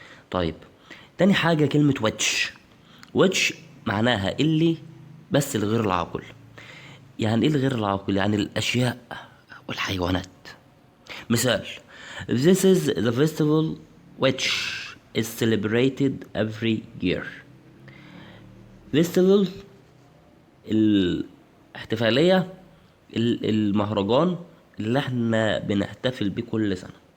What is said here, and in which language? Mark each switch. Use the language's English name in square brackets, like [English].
[Arabic] طيب تاني حاجة كلمة which معناها اللي بس الغير العاقل. يعني ايه الغير العاقل؟ يعني الاشياء والحيوانات. [English] مثال This is the festival which is celebrated every year. [Arabic] festival الاحتفالية، المهرجان اللي احنا بنحتفل بيه كل سنة.